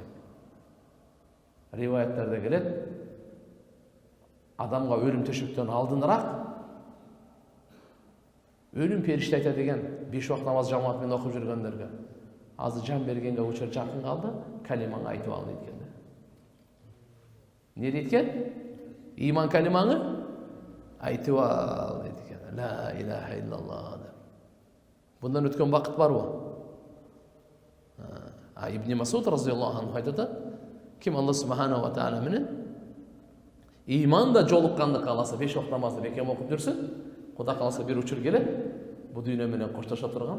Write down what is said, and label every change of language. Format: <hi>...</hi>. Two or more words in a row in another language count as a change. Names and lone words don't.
<ky>Риваяттарда келет, адамга өлүм төшөктөн алдыныраак өлүм периште айтат деген 5 вакыт намаз жамаат менен окуп жүргөндөргө: "Азыр жан бергенге учур жакын калды, калимаңы айтып ал" дейт экен. Не дейт экен? Иман калимаңы айтып ал дейт экен.</ky> <ar>لا إله إلا الله.</ar> <ky>Bundan өткөн вакыт барбы? Ибн Масуд</ky> <ar>رضي الله عنه</ar> <ky>айтат: "Ким Алла</ky> <ar>سبحانه وتعالى</ar> <ky>менен иманда жолукканды кааласа, 5 вакыт намазды бекем окуп жүрсүн, Кудай кааласа бир учур келет, бу дүйнө менен коштошо турган.</ky>